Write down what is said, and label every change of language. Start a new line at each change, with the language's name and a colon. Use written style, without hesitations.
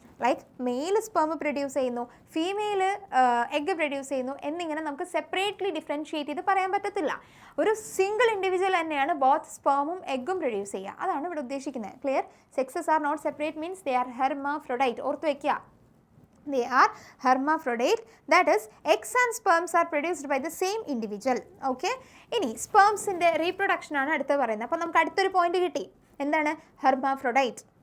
Malayalam: Like mail sperm produce ചെയ്യുന്നു, female egg produce ചെയ്യുന്നു എന്നിങ്ങനെ നമുക്ക് സെപ്പറേറ്റ്ലി ഡിഫറൻഷ്യേറ്റ് ചെയ്ത് പറയാൻ പറ്റത്തില്ല. ഒരു സിംഗിൾ ഇൻഡിവിജ്വൽ തന്നെയാണ് ബോത്ത് സ്പേമും എഗ്ഗും പ്രൊഡ്യൂസ് ചെയ്യുക. അതാണ് ഇവിടെ ഉദ്ദേശിക്കുന്നത്. Clear?
English: Sexes are not separate means they are hermaphrodite.
Malayalam: ഓർത്ത് വയ്ക്കുക,
English: they are hermaphrodite. That is, eggs and sperms are produced by the same individual.
Malayalam: Okay, ഇനി സ്പേംസിൻ്റെ റീപ്രൊഡക്ഷൻ ആണ് അടുത്ത് പറയുന്നത്. അപ്പോൾ നമുക്ക് അടുത്തൊരു പോയിന്റ് കിട്ടി. എന്താണ്? ഹെർമാഫ്രൊഡൈറ്റ്.